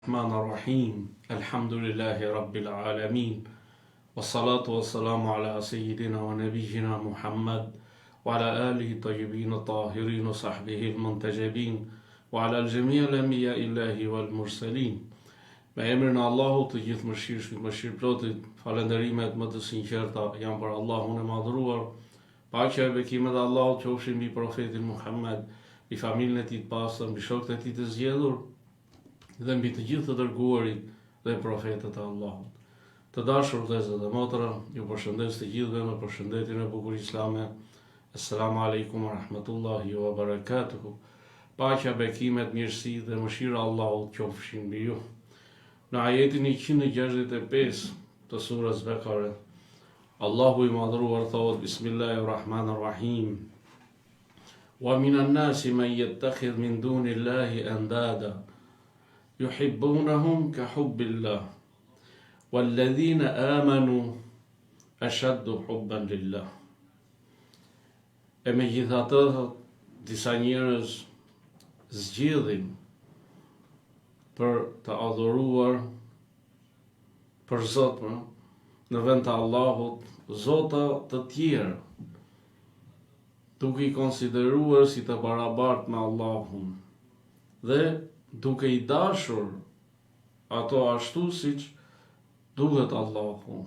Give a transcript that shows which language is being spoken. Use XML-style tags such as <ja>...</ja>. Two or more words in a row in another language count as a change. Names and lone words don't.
<ar>الرحمن الرحيم الحمد لله رب العالمين والصلاة والسلام على سيدنا ونبينا محمد وعلى آله الطيبين الطاهرين وصحبه المنتجبين وعلى الجميع الأنبياء الله والمرسلين.</ar> <sq>Me emrin e Allahut të gjithë mëshirëplotit, falënderimet më të sinqerta janë për Allahun e madhruar. Paqja e bekimet e Allahut qofshin mbi profetin Muhammed, mbi familjen e tij të pastër, mbi shokët e tij të zgjedhur dhe mbi të gjithë të dërguarit dhe profetët e Allahut. Të dashur vëllezër dhe motra, ju përshëndes të gjithëve me përshëndetjen e bukur islame.</sq> <ar>السلام عليكم ورحمة الله وبركاته.</ar> <sq>Paqja, bekimet, mirësi dhe mëshira e Allahut qofshin mbi ju. Në ajetin 165 të surës Bekare, Allahu i madhruar thot: Bismillahirrahmanirrahim.</sq> <ar>ومن الناس من يتخذ من دون الله أندادا يحبونهم كحب الله والذين آمنوا أشد حبا لله.</ar> <sq>E megjithatë, disa njerëz zgjedhin për të adhuruar për Zot në vend të Allahut zota të tjerë, duke i konsideruar si të barabartë me Allahun dhe duke i dashur ato ashtu siç duhet Allahu.</sq>